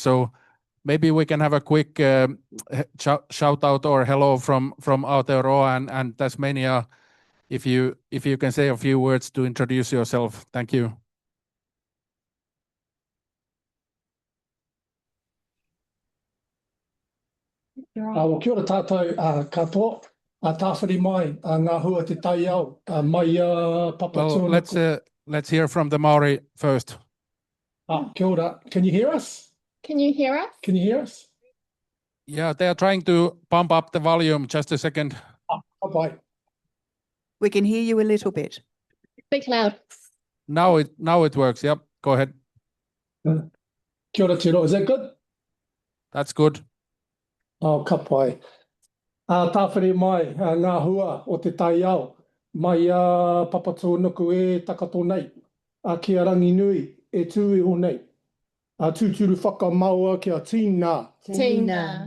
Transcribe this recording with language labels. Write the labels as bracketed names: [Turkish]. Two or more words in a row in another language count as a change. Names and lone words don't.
[English] So maybe we can have a quick shout out or hello from Aotearoa and Tasmania. If you can say a few words to introduce yourself. Thank you. Well, [Māori] kia ora tātou katoa. Tāwhiri mai ngā hua te taiao mai Papatūānuku. [English] Well, let's hear from the Maori first. [Māori] Kia ora. [English] Can you hear us? Can you hear us? Can you hear us? Yeah, they are trying to pump up the volume. Just a second. Bye. We can hear you a little bit. Speak loud. Now it works. Yep, go ahead. [Māori] Kia ora tiro. [English] Is that good? That's good. [Māori] Oh, ka pai. Tāwhiri mai ngā hua o te taiao mai Papatūānuku e takato nei. Kia rangi nui e tū o nei. Tūturu whakamaua kia tīna. Tīna.